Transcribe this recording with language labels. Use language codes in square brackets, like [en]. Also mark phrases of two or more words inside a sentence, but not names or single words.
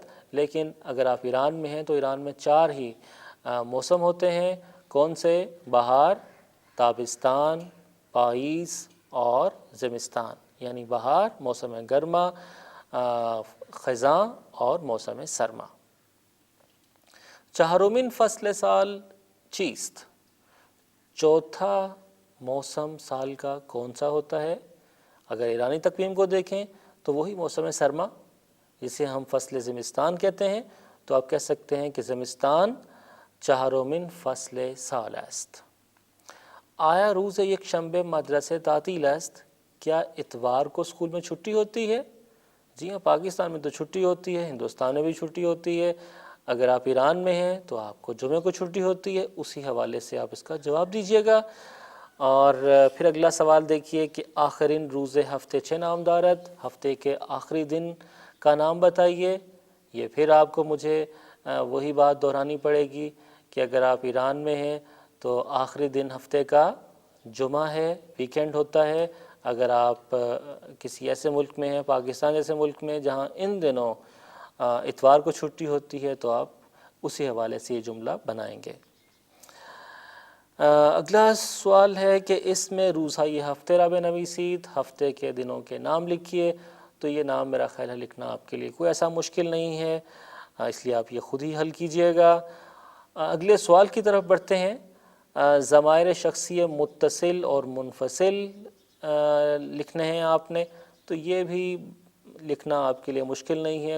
[ur] لیکن اگر آپ ایران میں ہیں تو ایران میں 4 ہی موسم ہوتے ہیں، کون سے؟ بہار، تابستان، پاییز اور زمستان، یعنی بہار موسم گرما، خزاں اور موسم سرما۔ [fa] چہارمین فصل سال چیست؟ [ur] چوتھا موسم سال کا کون سا ہوتا ہے؟ اگر ایرانی تقویم کو دیکھیں تو وہی موسم سرما، جسے ہم [fa] فصل زمستان [ur] کہتے ہیں، تو آپ کہہ سکتے ہیں کہ [fa] زمستان چہارمین فصل سال است۔ آیا روز یکشنبه مدرسه تعطیل است؟ [ur] کیا اتوار کو اسکول میں چھٹی ہوتی ہے؟ جی ہاں، پاکستان میں تو چھٹی ہوتی ہے، ہندوستان میں بھی چھٹی ہوتی ہے۔ اگر آپ ایران میں ہیں تو آپ کو جمعے کو چھٹی ہوتی ہے، اسی حوالے سے آپ اس کا جواب دیجیے گا۔ اور پھر اگلا سوال دیکھیے کہ [fa] آخرین روز ہفتے چه نام دارد؟ [ur] ہفتے کے آخری دن کا نام بتائیے۔ یہ پھر آپ کو مجھے وہی بات دہرانی پڑے گی کہ اگر آپ ایران میں ہیں تو آخری دن ہفتے کا جمعہ ہے، ویکینڈ ہوتا ہے۔ اگر آپ کسی ایسے ملک میں ہیں، پاکستان جیسے ملک میں، جہاں ان دنوں اتوار کو چھٹی ہوتی ہے، تو آپ اسی حوالے سے یہ جملہ بنائیں گے۔ اگلا سوال ہے کہ اس میں [fa] روزهای ہفتے را بنویسید، [ur] ہفتے کے دنوں کے نام لکھیے۔ تو یہ نام میرا خیال ہے لکھنا آپ کے لیے کوئی ایسا مشکل نہیں ہے، اس لیے آپ یہ خود ہی حل کیجئے گا۔ اگلے سوال کی طرف بڑھتے ہیں۔ ضمائر شخصی متصل اور منفصل لکھنے ہیں آپ نے، تو یہ بھی لکھنا آپ کے لیے مشکل نہیں ہے۔